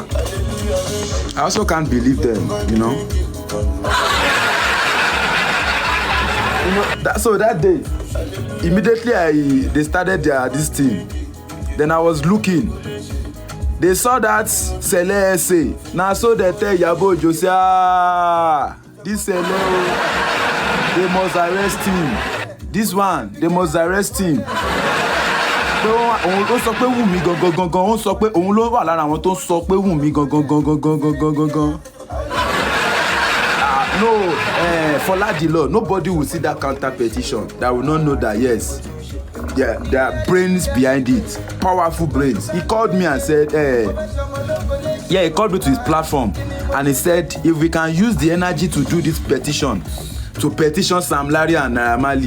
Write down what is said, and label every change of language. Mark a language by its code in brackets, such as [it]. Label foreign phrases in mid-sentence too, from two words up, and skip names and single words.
[en] I also can't believe them, you know. So that day, immediately they started this thing. Then I was looking. They saw that Sele essay. Now so they tell Iyabo Ojo say, this Sele, they must arrest him. This one, they must arrest him. [yo] Ó sọ pé Wùmí gangan, ó sọ pé òun ló wà lára àwọn tó sọ pé Wùmí gangan. [en] No, for Ladilo, nobody will see that counter petition that will not know that yes, there are brains behind it, powerful brains. He called me and said, he called me to his platform and he said, if we can use the energy to do this petition, to petition Sam Larry and Naira Marley.